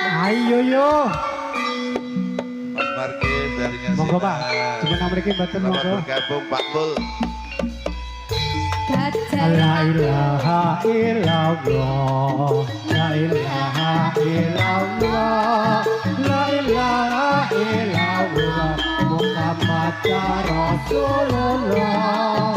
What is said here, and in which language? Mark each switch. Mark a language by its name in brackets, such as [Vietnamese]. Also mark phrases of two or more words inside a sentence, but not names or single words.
[Indonesian] Ayo yo. Mas Markin dari Ngasina. [Javanese] Monggo Pak, jenengan mriki mboten [Indonesian] Selamat [Javanese] monggo. [Indonesian] bergabung Pak Mul. [Arabic] لا إله إلا الله، لا إله إلا الله، لا إله إلا الله، محمد رسول الله.